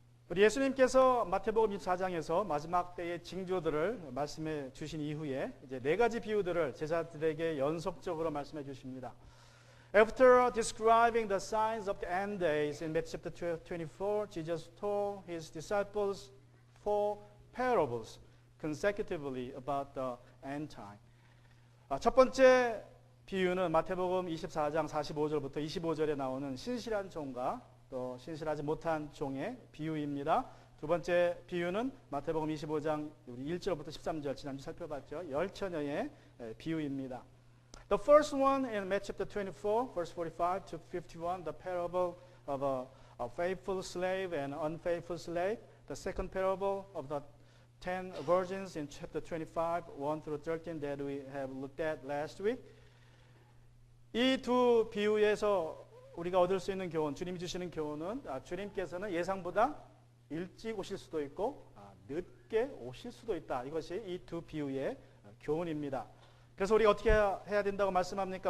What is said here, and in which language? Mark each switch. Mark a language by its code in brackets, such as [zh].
[ko] 우리 예수님께서 마태복음 24장에서 마지막 때의 징조들을 말씀해 주신 이후에 이제 네 가지 비유들을 제자들에게 연속적으로 말씀해 주십니다. [en] After describing the signs of the end days in Matthew chapter 24, Jesus told his disciples four parables consecutively about the end time. [ko] 첫 번째 비유는 마태복음 24장 45절부터 25절에 나오는 신실한 종과 또 신실하지 못한 종의 비유입니다. 두 번째 비유는 마태복음 25장 우리 1절부터 13절 지난주 살펴봤죠. 열처녀의 비유입니다. [en] The first one in Matthew chapter 24, verse 45 to 51, the parable of a faithful slave and unfaithful slave. The second parable of the 10 virgins in chapter 25, 1 through 13 that we have looked at last week. [ko] 이 두 비유에서 우리가 얻을 수 있는 교훈, 주님이 주시는 교훈은 주님께서는 예상보다 일찍 오실 수도 있고 늦게 오실 수도 있다. 이것이 이 두 비유의 교훈입니다. 그래서 우리가 어떻게 해야 된다고 말씀합니까?